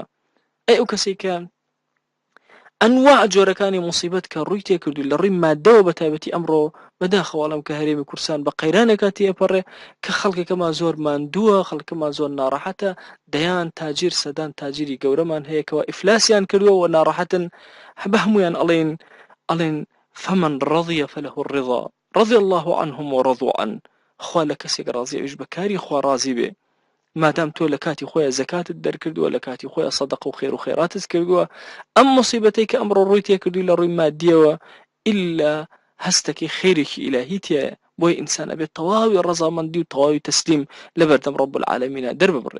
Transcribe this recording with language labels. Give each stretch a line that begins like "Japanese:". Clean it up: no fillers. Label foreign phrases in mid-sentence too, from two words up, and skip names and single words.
Central Kurdish: ئەو کەسێکە ئەنواع جۆرەکانی موسیبەت کە ڕووی تێکردو لە ڕووی مادەوە بە تایبەتی ئەمڕۆ بەداخەواڵم کە هەرێمی کورسان بە قەیرانێکا تێپەڕێ کە خەڵکێکەمان زۆر ماندووە، خەڵکەمان زۆر ناڕەحەتە، دەیان تاجیر سەدان تاجیری گەورەمان هەیەکەوە ئیفلاسیان کردووە و ناڕەحەتن، بە هەمویان ئەڵێن
Arabic: فمن رضي فله الرضا رضي الله عنهم ورضوا عنه.
Central Kurdish: خوا لە کەسێک ڕازی ئەویش بەکاری خوا ڕازی بێ. مادام تۆ لە کاتی خۆیان زەکاتت دەرکردووە، لە کاتی خۆیان سەدەقە و خێر و خێراتت کردووە، ئەم موسیبەتەی کە ئەمڕۆ ڕووی تێکردووی لە ڕووی مادیەوە ئیلا هەستێکی خێرێکی ئیلاهی تایە، بۆی ئینسان ئەبێت تەواوی ڕەزامەندی و تەواوی تەسلیم لە بەردەم ڕەب العالەمینە دەرببڕێ.